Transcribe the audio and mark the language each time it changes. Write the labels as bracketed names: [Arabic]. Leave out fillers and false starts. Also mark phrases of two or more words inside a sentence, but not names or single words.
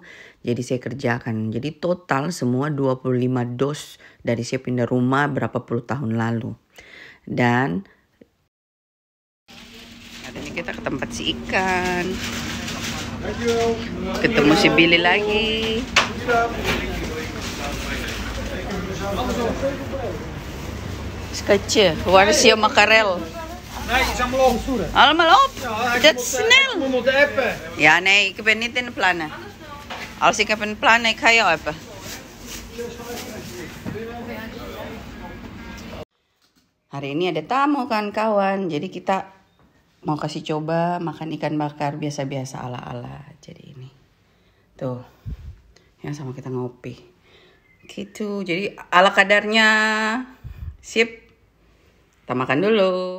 [Indonesian] Jadi saya kerjakan. Jadi total semua 25 dos dari saya pindah rumah berapa puluh tahun lalu. Dan adanya kita ke tempat si ikan. Ketemu si Billy lagi. [Dutch] Sketch, waar is je makarel? Nee, is allemaal op. Allemaal op? Dat is snel. We moeten appen. Ja, nee, ik ben niet in de plannen. Als ik heb een plan, ik ga jou appen. [Indonesian] Hari ini ada tamu kan kawan, jadi kita mau kasih coba makan ikan bakar biasa-biasa ala-ala. Jadi ini, tuh, yang sama kita ngopi. Gitu, jadi ala kadarnya. Sip, kita makan dulu.